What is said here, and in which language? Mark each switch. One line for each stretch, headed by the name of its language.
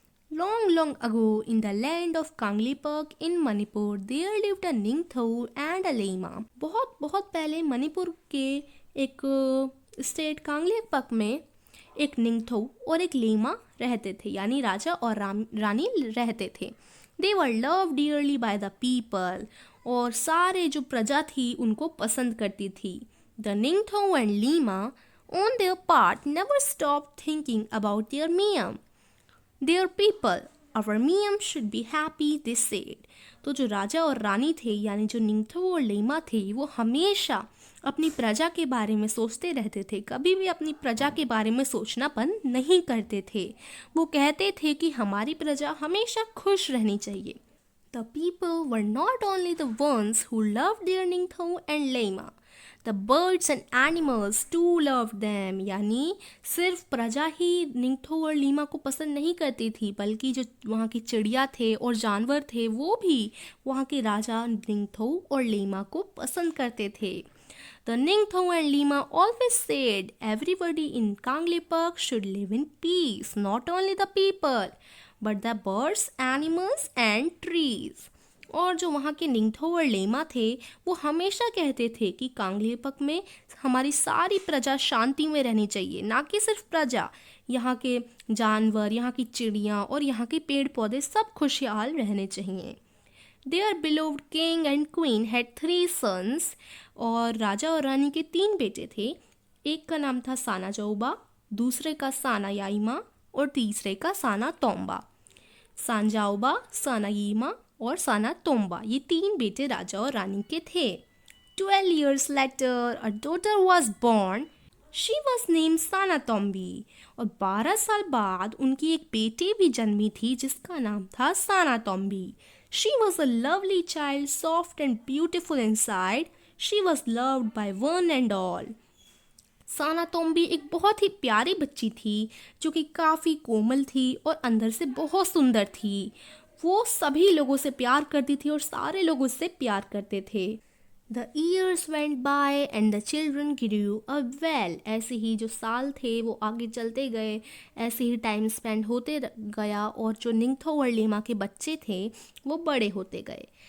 English: Long, long ago, in the land of Kanglipak in Manipur, there lived a Ningthau and a Leima.
Hindi: बहुत बहुत पहले मणिपुर के एक state कांगलीपक में एक निंगथौ और एक लेमा रहते थे, यानी राजा और रानी रहते थे।
English: They were loved dearly by the people.
Hindi: और सारे जो प्रजा थी उनको पसंद करती थी।
English: The Ningthau and Lima, on their part, never stopped thinking about their Miam. Their people, our Miam should be happy, they said.
Hindi: तो जो राजा और रानी थे, यानी जो निंगथौ और लेमा थे, वो हमेशा अपनी प्रजा के बारे में सोचते रहते थे, कभी भी अपनी प्रजा के बारे में सोचना बंद नहीं करते थे। वो कहते थे कि हमारी प्रजा हमेशा खुश रहनी चाहिए।
English: The people were not only the ones who loved their Ningthau and Leima. The birds and animals too loved them.
Hindi: यानी सिर्फ प्रजा ही निंगथौ और लीमा को पसंद नहीं करती थी, बल्कि जो वहाँ की चिड़िया थे और जानवर थे वो भी वहाँ के राजा निंगथौ और लीमा को पसंद करते थे।
English: The Ningthau and Lima always said everybody in Kangleipak should live in peace, not only the people, but the birds, animals and trees.
Hindi: और जो वहाँ के निंगथौ और लेमा थे वो हमेशा कहते थे कि कांगलीपक में हमारी सारी प्रजा शांति में रहनी चाहिए, ना कि सिर्फ प्रजा, यहाँ के जानवर, यहाँ की चिड़ियाँ और यहाँ के पेड़ पौधे सब खुशहाल रहने चाहिए।
English: Their beloved king and queen had 3 sons.
Hindi: और राजा और रानी के 3 बेटे थे। एक का नाम था साना जौबा, दूसरे का साना याइमा और तीसरे का साना तोम्बा। सांजाओबा, सानायीमा और साना तोम्बा, ये 3 बेटे राजा और रानी के थे।
English: 12 years later, a daughter was born. She was named Sana Tombi.
Hindi: और 12 साल बाद उनकी एक बेटी भी जन्मी थी जिसका नाम था साना Tombi.
English: She was a lovely child, soft and beautiful inside. She was loved by one and all.
Hindi: साना तोम्बी एक बहुत ही प्यारी बच्ची थी जो कि काफ़ी कोमल थी और अंदर से बहुत सुंदर थी। वो सभी लोगों से प्यार करती थी और सारे लोग उससे प्यार करते थे।
English: The years went by and the children grew up well.
Hindi: ऐसे ही जो साल थे वो आगे चलते गए, ऐसे ही टाइम स्पेंड होते गया और जो निंगथौ और लेमा के बच्चे थे वो बड़े होते गए।